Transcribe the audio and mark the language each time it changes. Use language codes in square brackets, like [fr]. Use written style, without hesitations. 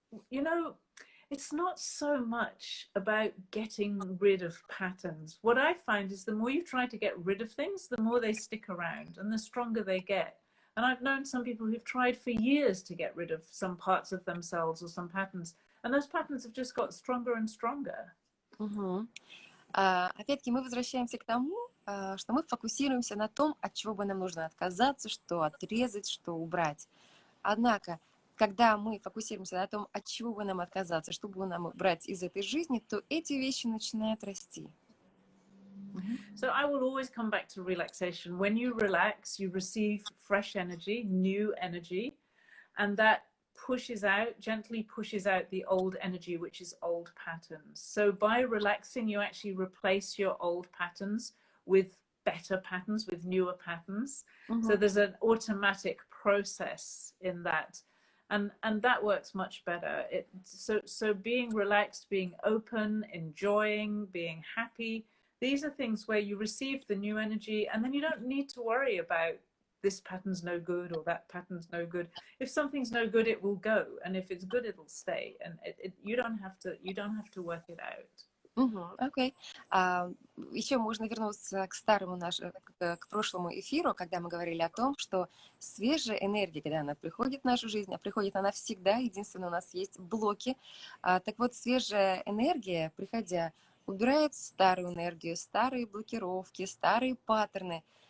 [en] You know, it's not so much about getting rid of patterns. What I find is the more you try to get rid of things, the more they stick around and the stronger they get. And I've known some people who've tried for years to get rid of some parts of themselves or some patterns, and those patterns have just got stronger and stronger. [ru] Опять-таки мы возвращаемся к тому, что мы фокусируемся на том, от чего бы нам нужно отказаться, что отрезать, что убрать. Однако, когда мы фокусируемся на том, от чего бы нам отказаться, что бы нам убрать из этой жизни, то эти вещи начинают расти. [en] So I will always come back to relaxation. When you relax, you receive fresh energy, new energy, and that gently pushes out the old energy, which is old patterns. So by relaxing, you actually replace your old patterns with better patterns, with newer patterns. So there's an automatic process in that. And that works much better. So being relaxed, being open, enjoying, being happy, these are things where you receive the new energy, and then you don't need to worry about this pattern's no good or that pattern's no good. If something's no good, it will go, and if it's good, it'll stay. And you don't have to work it out. [ru] Окей. Еще можно вернуться к прошлому эфиру, когда мы говорили о том, что свежая энергия, когда она приходит в нашу жизнь, а приходит она всегда, единственное, у нас есть блоки. Так вот, свежая энергия, приходя, убирает старую энергию, старые блокировки, старые паттерны.